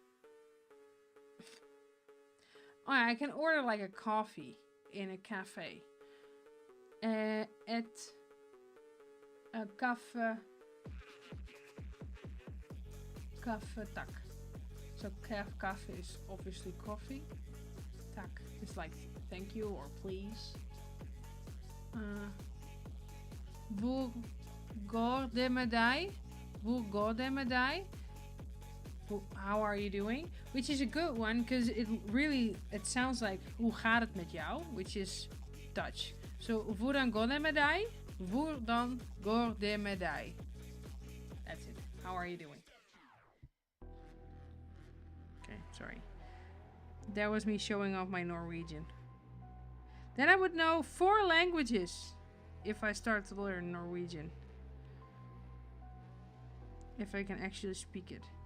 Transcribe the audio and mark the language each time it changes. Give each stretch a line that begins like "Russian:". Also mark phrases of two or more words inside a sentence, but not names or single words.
English: Oh, yeah, I can order like a coffee in a cafe.
Norwegian: Kaffe tak.
English: So kaffe is obviously coffee. Tak is like thank you or please.
Norwegian: Hvor går det med deg? Hvor går det med deg?
English: How are you doing? Which is a good one because it sounds like
Dutch: hoe gaat het met jou?
English: Which is Dutch.
Norwegian: So hvordan går det med deg? Hvordan går det med deg?
English: That's it. How are you doing? Okay, sorry. That was me showing off my Norwegian. Then I would know 4 languages if I start to learn Norwegian. If I can actually speak it.